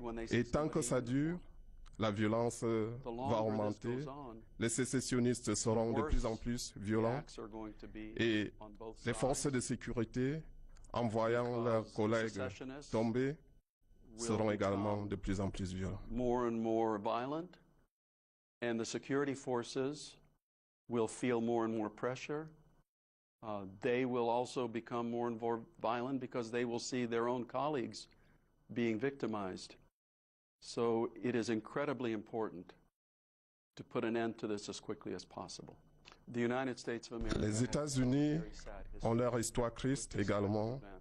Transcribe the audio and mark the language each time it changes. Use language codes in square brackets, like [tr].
[fr] Et tant que ça dure, la violence va augmenter, les sécessionnistes seront de plus en plus violents et les forces de sécurité, en voyant leurs collègues tomber, seront également de plus en plus violents. [en] More and more violent, and the security forces will feel more and more pressure. They will also become more and more violent because they will see their own colleagues being victimized. So it is incredibly important to put an end to this as quickly as possible. The United States of America. [fr] Les États-Unis ont leur histoire triste également.